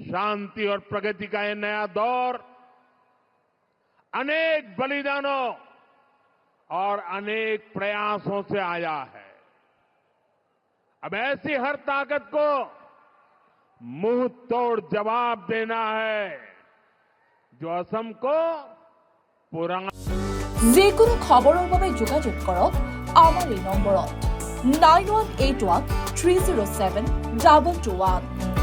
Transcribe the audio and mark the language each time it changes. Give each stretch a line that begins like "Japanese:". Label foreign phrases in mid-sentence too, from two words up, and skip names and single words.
Hindi: शांति और प्रगति का यह नया दौर अनेक बलिदानों और अनेक प्रयासों से आया है। अब ऐसी हर ताकत को मुंह तोड़ जवाब देना है जो असम को पुराना।
Assamese: যিকোনো খবৰৰ বাবে যোগাযোগ কৰক আমাৰ এই নম্বৰত 9181 307 2221।